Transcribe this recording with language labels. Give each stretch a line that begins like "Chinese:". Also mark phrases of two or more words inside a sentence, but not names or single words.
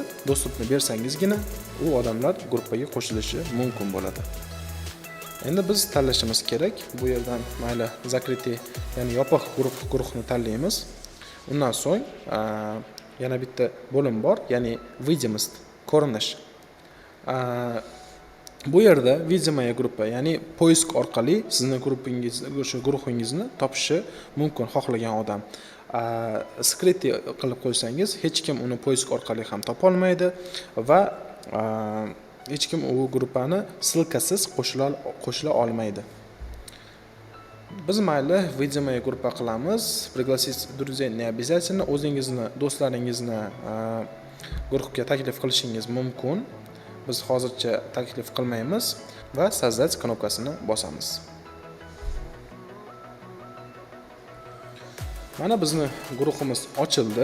Uzbek: Dostupni bersangizgina u odamlar gruppaga qo'shilishi mumkin bo'ladi. Endi biz tanlashimiz kerak. Bu yerdan mayli закрытие, ya'ni yopiq guruhni tanlaymiz. Undan so'ng yana bitta bo'lim bor, ya'ni видимость, ko'rinish. Bu yerda
Russian: видимая группа,
Uzbek: ya'ni poisk orqali sizning guruhingizni topishi mumkin xohlagan odam. Skrytие qilib qo'ysangiz, hech kim uni poisk orqali ham topa olmaydi va hech kim u gruppani ссылкасыз qo'shila olmaydi. Biz mayli
Russian: видимая группа
Uzbek: qilamiz.
Russian: Пригласить друзей не обязательно.
Uzbek: O'zingizni, do'stlaringizni guruhga taklif qilishingiz mumkin. Biz hozircha taklif qilmaymiz va создать knopkasini bosamiz. Mana bizni guruhimiz ochildi.